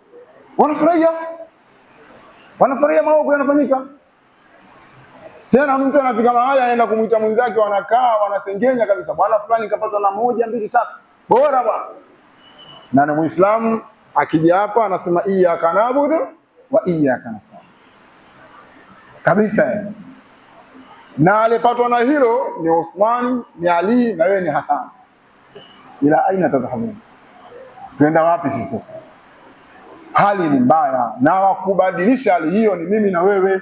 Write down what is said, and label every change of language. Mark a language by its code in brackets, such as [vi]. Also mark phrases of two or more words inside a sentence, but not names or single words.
[sw] Wanafurahia maovu yanafanyika. Tena mtu anafika mahali anaenda kumuita mwenzake, wanakaa wanasengenya kabisa, bwana fulani kapata na 1, 2, 3. Bora bwana. Na ni Muislamu akija hapa anasema [ar] إياك نعبد وإياك نستعين. [sw] Kabisa. Na alipatwa na hilo ni Uthmani, ni Ali, na wewe ni Hassan. [ar] إلى أين تذهبون? [sw] Tuenda wapi sisi sasa? Hali ni mbaya, na wakubadilisha hali hiyo ni mimi na wewe.